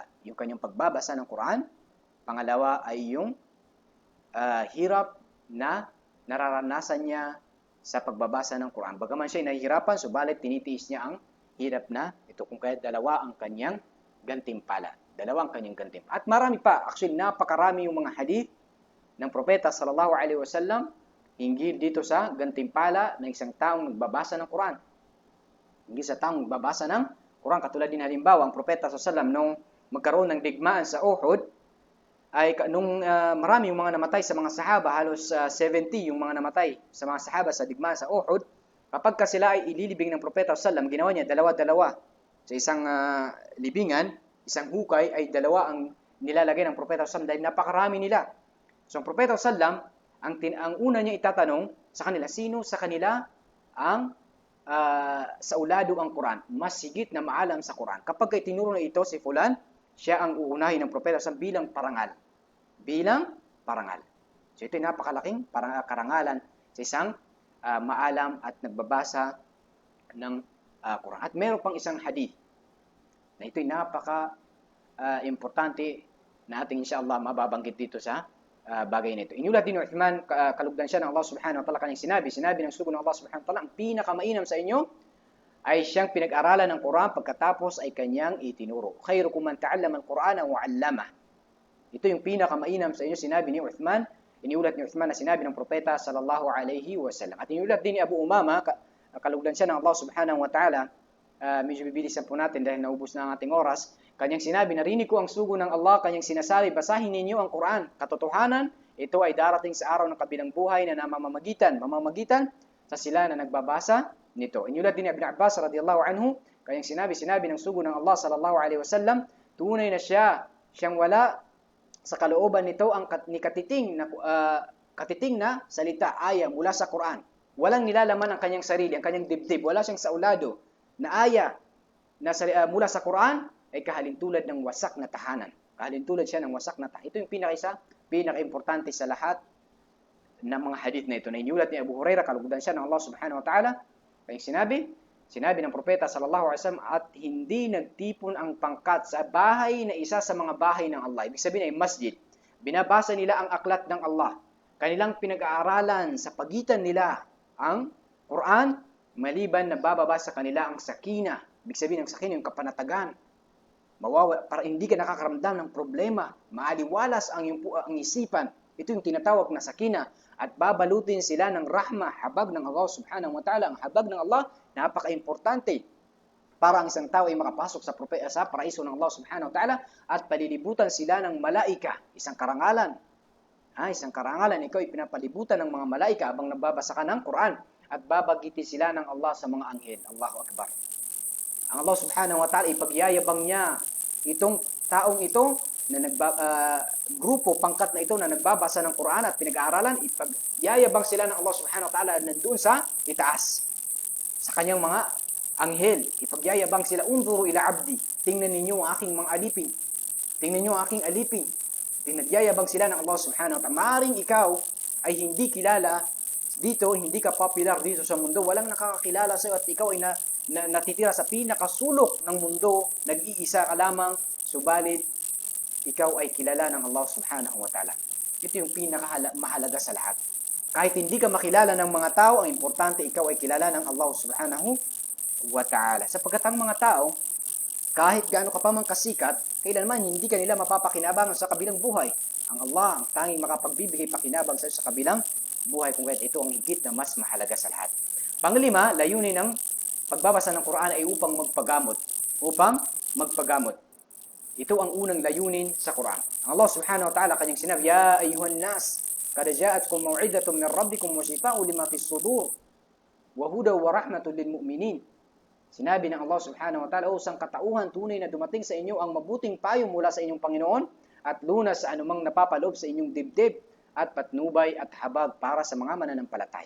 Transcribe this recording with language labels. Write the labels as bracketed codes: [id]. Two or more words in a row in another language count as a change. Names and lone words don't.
[tl] Yung kanyang pagbabasa ng Quran, pangalawa ay yung hirap na nararanasan niya sa pagbabasa ng Quran. Bagaman siya ay nahihirapan, subalit tinitiis niya ang hirap na ito, kung kaya 2 ang kanyang gantimpala. 2 ang kanyang gantimpala. At marami pa, actually napakarami yung mga hadith ng propeta [ar] صلى الله عليه وسلم [tl] hinggil dito sa gantimpala ng isang taong nagbabasa ng Quran. Hinggil sa taong nagbabasa ng Quran, katulad din halimbawa ang propeta [ar] صلى الله عليه وسلم [tl] nung magkaroon ng digmaan sa Uhud, ay nung marami yung mga namatay sa mga sahaba, halos 70 yung mga namatay sa mga sahaba sa digmaan sa Uhud, kapag sila ay ililibing ng propeta [ar] صلى الله عليه وسلم, [tl] ginawa niya dalawa sa isang libingan, isang hukay ay 2 ang nilalagay ng propeta [ar] صلى الله عليه وسلم [tl] dahil napakarami nila. So ang propeta [ar] صلى الله عليه وسلم, [tl] ang una niya itatanong sa kanila, sino sa kanila ang sa ulado ang Quran, mas higit na maalam sa Quran. Kapag ay tinuro na ito si fulan, siya ang uunahin ng propeta sa bilang parangal. So ito ay napakalaking karangalan sa isang maalam at nagbabasa ng Quran. At meron pang isang hadith na ito ay napaka-importante na ating insyaAllah mababanggit dito sa bagay nito. Iniulat din ni Uthman, kalugdan siya ng Allah [ar] سبحانه وتعالى, [tl] kanyang sinabi ng sugo ng Allah [ar] سبحانه وتعالى, [tl] ang pinakamainam sa inyo ay siyang pinag-aralan ng Quran, pagkatapos ay kanyang itinuro. [ar] خيركم من تعلم القرآن وعلم. [tl] Ito yung pinakamainam sa inyo, sinabi ni Uthman. Iniulat ni Uthman na sinabi ng propeta [ar] صلى الله عليه وسلم. [tl] At iniulat din ni Abu Umama, kalugdan siya ng Allah [ar] سبحانه وتعالى, [tl] medyo bibilisan po natin dahil naubos na ang ating oras. Kanyang sinabi, narinig ko ang sugo ng Allah, kanyang sinasabi, basahin ninyo ang Quran. Katotohanan, ito ay darating sa araw ng kabilang buhay na mamamagitan sa sila na nagbabasa nito. Iniulat din ni Ibn Abbas [ar] رضي الله عنه, [tl] kanyang sinabi ng sugo ng Allah [ar] صلى الله عليه وسلم, [tl] tunay na siyang wala sa kalooban nito ang katiting na salita, aya mula sa Quran. Walang nilalaman ang kanyang sarili, ang kanyang dibdib, wala siyang saulado na aya na mula sa Quran ay kahalintulad ng wasak na tahanan. Kahalintulad siya ng wasak na tahanan. Ito yung pinaka-importante sa lahat ng mga hadith na ito. Na iniulat ni Abu Hurairah, kalugdan siya ng Allah [ar] سبحانه وتعالى. [tl] Kaya sinabi ng propeta [ar] صلى الله عليه وسلم, [tl] at hindi nagtipon ang pangkat sa bahay na isa sa mga bahay ng Allah. Ibig sabihin ay masjid. Binabasa nila ang aklat ng Allah. Kanilang pinag-aaralan sa pagitan nila ang Quran, maliban na bababa sa kanila ang sakina. Ibig sabihin, ang sakina yung kapanatagan. para hindi ka nakakaramdam ng problema, maaliwalas ang isipan. Ito yung tinatawag na sakina. At babalutin sila ng rahma, habag ng Allah [ar] سبحانه وتعالى. [tl] Ang habag ng Allah, napaka-importante para ang isang tao ay makapasok sa paraiso ng Allah [ar] سبحانه وتعالى [tl] at palilibutan sila ng malaika. Isang karangalan. Isang karangalan, ikaw ay pinapalibutan ng mga malaika habang nababasa ka ng Quran at babagitin sila ng Allah sa mga anghel. [ar] الله أكبر. [tl] Ang Allah [ar] سبحانه وتعالى, [tl] ipagyayabang niya itong taong ito na grupo, pangkat na ito na nagbabasa ng Quran at pinag-aaralan, ipagyayabang sila ng Allah [ar] سبحانه وتعالى [tl] nandoon sa itaas. Sa kanyang mga anghel, ipagyayabang sila, [ar] انظروا إلى عبدي, [tl] tingnan ninyo ang aking mga alipin. Tingnan ninyo ang aking alipin. Pinagyayabang sila ng Allah [ar] سبحانه وتعالى. [tl] Maaring ikaw ay hindi kilala dito, hindi ka popular dito sa mundo, walang nakakakilala sa iyo at ikaw ay natitira sa pinakasulok ng mundo, nag-iisa ka lamang, subalit ikaw ay kilala ng Allah [ar] سبحانه وتعالى. [tl] Ito yung pinakamahalaga sa lahat. Kahit hindi ka makilala ng mga tao, ang importante ikaw ay kilala ng Allah [ar] سبحانه وتعالى. [tl] Sapagkat ang mga tao, kahit gaano ka pa man kasikat, kailanman hindi ka nila mapapakinabangan sa kabilang buhay. Ang Allah ang tanging makapagbibigay pakinabang sa kabilang buhay, kung kahit ito ang higit na mas mahalaga sa lahat. Panglima, layunin ng pagbabasa ng Quran ay upang magpagamot. Upang magpagamot. Ito ang unang layunin sa Quran. Ang Allah [ar] سبحانه وتعالى [tl] kanyang sinabi, [ar] يا أيها الناس، قد جاءتكم موعظة من ربكم وشفاء لما في الصدور وهدى ورحمة للمؤمنين. [tl] Sinabi ng Allah [ar] سبحانه وتعالى, [tl] O sangkatauhan, tunay na dumating sa inyo ang mabuting payo mula sa inyong Panginoon at lunas sa anumang napapaloob sa inyong dibdib at patnubay at habag para sa mga mananampalataya.